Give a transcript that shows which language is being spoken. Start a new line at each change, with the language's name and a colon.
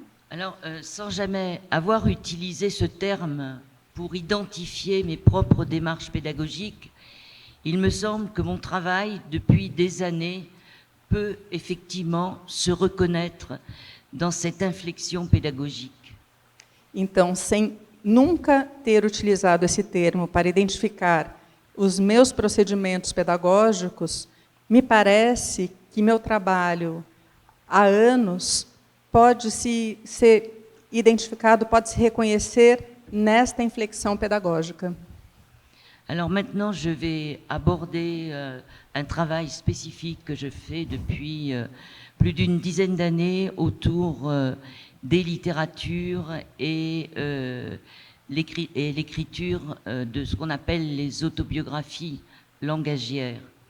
French: Alors, sans jamais avoir utilisé ce terme pour identifier mes propres démarches pédagogiques, il me semble que mon travail, depuis des années, peut effectivement se reconnaître dans cette inflexion pédagogique.
Portuguese: Então, sem nunca ter utilizado esse termo para identificar os meus procedimentos pedagógicos, me parece que meu trabalho há anos pode ser identificado, pode se reconhecer nesta inflexão pédagogique.
French: Alors maintenant, je vais aborder un travail spécifique que je fais depuis plus d'une dizaine d'années autour des littératures et l'écriture de ce qu'on appelle les autobiographies langagières.